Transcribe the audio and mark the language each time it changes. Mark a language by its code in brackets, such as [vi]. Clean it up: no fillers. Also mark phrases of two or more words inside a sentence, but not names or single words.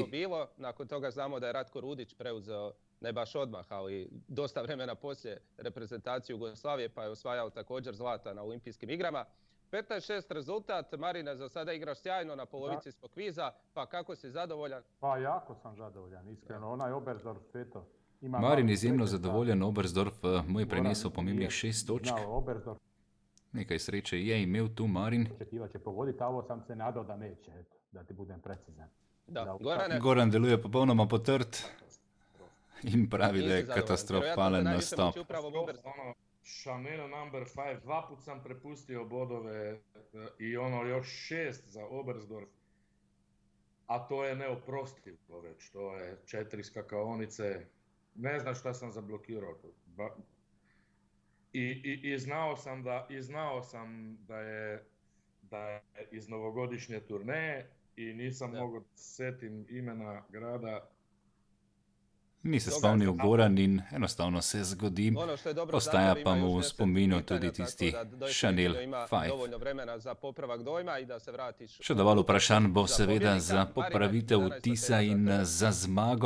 [hr] Nakon toga znamo da je Ratko Rudić preuzeo, ne baš odmah, ali dosta vremena poslije reprezentaciju Jugoslavije, pa je osvajao također zlata na olimpijskim igrama. 15-6 rezultat, Marine, za sada igraš sjajno, na polovici smo kviza, pa kako si zadovoljan? Pa jako sam zadovoljan, iskreno, onaj Oberstdorf sveto. [sl] Marin izjemno zadovoljen, Oberstdorf mu je prenesel pomembnih 6 točk. Nekaj sreće je imel tu Marin. [hr] Očekiva će pogoditi, a ovo sam se nadao da neće, eto, da ti budem precizan. [sl] Goran deluje popolnoma potrt in pravi, da je katastrofalen nastop. [hr] Chanel number 5, 2 put sam prepustio bodove i ono još 6 za Oberstdorf, a to je neoprostivo već, to je 4 skakaonice, ne znam šta sam zablokirao. I znao sam da je iz novogodišnje turneje i nisam mogao setim imena grada. [sl] Ni se spomnil Goran in enostavno se zgodi. Ostaja pa mu v spominu tudi tisti Chanel 5. Še dovolj vprašanj bo seveda za popravitev vtisa in za zmago.